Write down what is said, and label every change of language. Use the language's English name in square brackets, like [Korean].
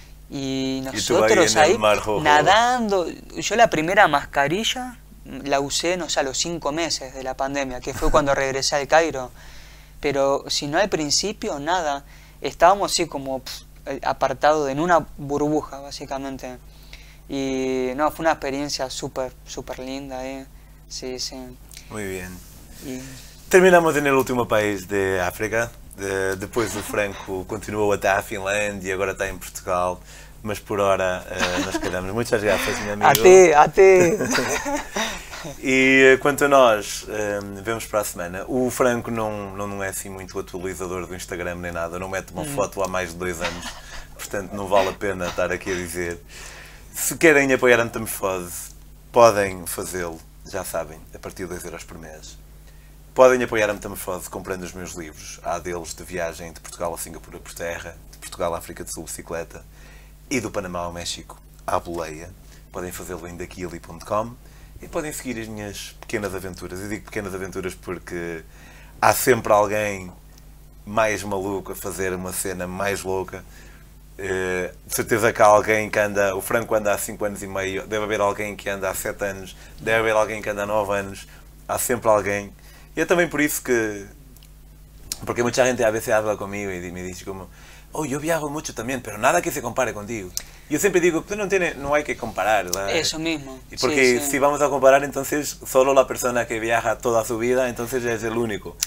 [Spanish] y nosotros ahí nadando, yo la primera mascarilla la usé, no sé, a los 5 meses de la pandemia, que fue cuando regresé al Cairo, pero si no al principio nada, estábamos así como apartados en una burbuja básicamente. Y no, fue una experiencia súper linda, sí, sí. Muy bien. Terminamos en el último país de África. [Portuguese] Depois do Franco continuou até à Finlândia, agora está em Portugal, mas por hora nós quedamos. Muitas graças, meu amigo. Até. E quanto a nós, vemos para a semana. O Franco não é assim muito atualizador do Instagram nem nada, não mete uma foto há mais de 2 anos, portanto não vale a pena estar aqui a dizer. Se querem apoiar a Metamorfose, podem fazê-lo, já sabem, a partir de 2 euros por mês. Podem apoiar a Metamorfose comprando os meus livros. Há deles de viagem de Portugal a Singapura por terra, de Portugal à África do Sul bicicleta e do Panamá ao México à boleia. Podem fazê-lo em daquili.com e podem seguir as minhas pequenas aventuras. Eu digo pequenas aventuras porque há sempre alguém mais maluco a fazer uma cena mais louca. De certeza que há alguém que anda... O Franco anda há 5 anos e meio, deve haver alguém que anda há 7 anos, deve haver alguém que anda há 9 anos. Há sempre alguém. E é também por isso que... [Spanish] Porque mucha gente a veces habla conmigo y me dice como, oh, yo viajo mucho también, pero nada que se compare contigo. Yo siempre digo, pues no hay que comparar, ¿verdad? Eso mismo. Porque sí. si vamos a comparar, entonces solo la persona que viaja toda su vida, entonces es el único.